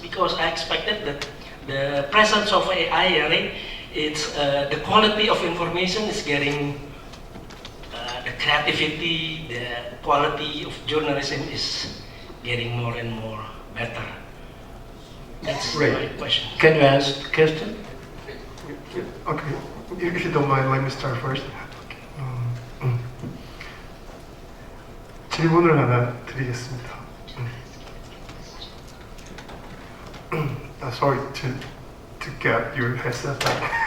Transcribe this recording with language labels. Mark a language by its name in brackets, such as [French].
[English] Because I expected that the presence of AI, right, it's the quality of information is getting, the creativity, the quality of journalism is getting more and more better. That's my question. Can you ask the question? Okay, if you don't mind, let me start first. [Korean] 질문을 하나 드리겠습니다. [English] Sorry to get your headset back.